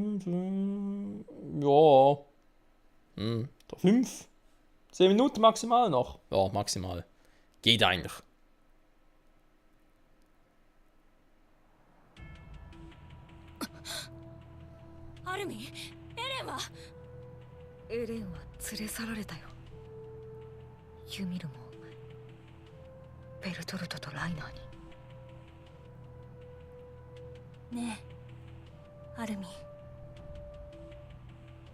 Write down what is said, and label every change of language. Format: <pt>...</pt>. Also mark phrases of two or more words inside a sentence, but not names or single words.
<de>Ja. 5, 10 Minuten maximal noch. Ja, maximal. Geht eigentlich. Armin,</de> <ja>Erenはエレンは連れ去られたよ。ユミルもベルトルトとライナーに。ねえアルミン</ja>